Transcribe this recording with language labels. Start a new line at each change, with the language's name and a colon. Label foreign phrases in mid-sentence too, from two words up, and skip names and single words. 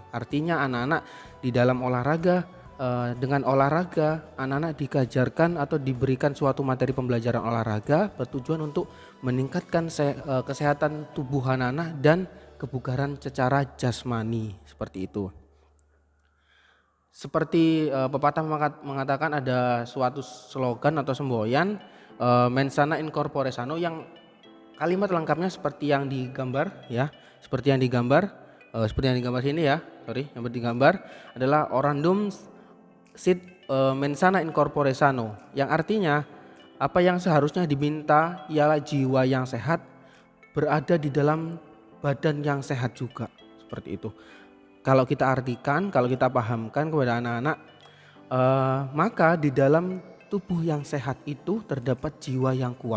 Indonesian: Artinya anak-anak di dalam olahraga, dengan olahraga anak-anak dikajarkan atau diberikan suatu materi pembelajaran olahraga bertujuan untuk meningkatkan kesehatan tubuh anak-anak dan kebugaran secara jasmani, seperti itu. Seperti pepatah mengatakan ada suatu slogan atau semboyan,
Latin: mens sana in corpore sano,
Indonesian: yang kalimat lengkapnya seperti yang digambar ya, seperti yang digambar sini ya, yang digambar adalah
Latin: orandum sit mens sana in corpore sano,
Indonesian: yang artinya apa yang seharusnya diminta ialah jiwa yang sehat berada di dalam badan yang sehat juga, seperti itu. Kalau kita artikan, kalau kita pahamkan kepada anak-anak, maka di dalam tubuh yang sehat itu terdapat jiwa yang kuat.